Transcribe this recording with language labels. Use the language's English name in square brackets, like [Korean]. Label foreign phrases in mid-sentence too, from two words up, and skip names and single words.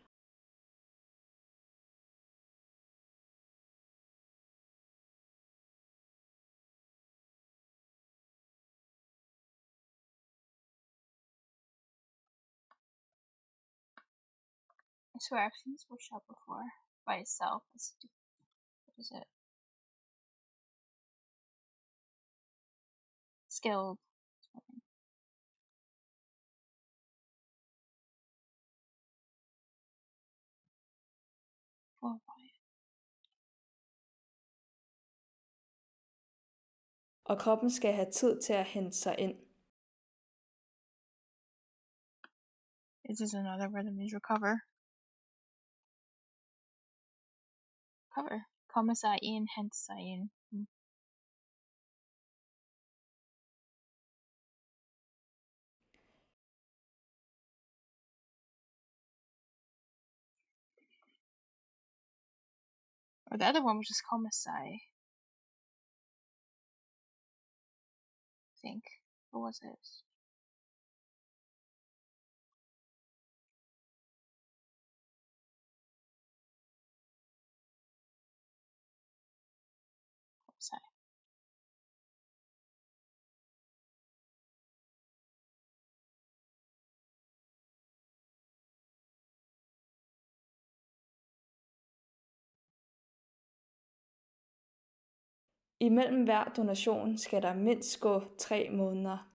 [English] I swear I've seen this workshop before by itself. What is it? Skilled. Oh boy. [Danish] Og kroppen skal have tid til at hente sig ind. [English] Is this another where that means recover? Cover. [Danish] Komme sig ind, hente sig ind. [English] Or the other one was just [Danish] komme sig. [English] I think. What was it? [Danish] Komme sig. Imellem hver donation skal der mindst gå 3 måneder.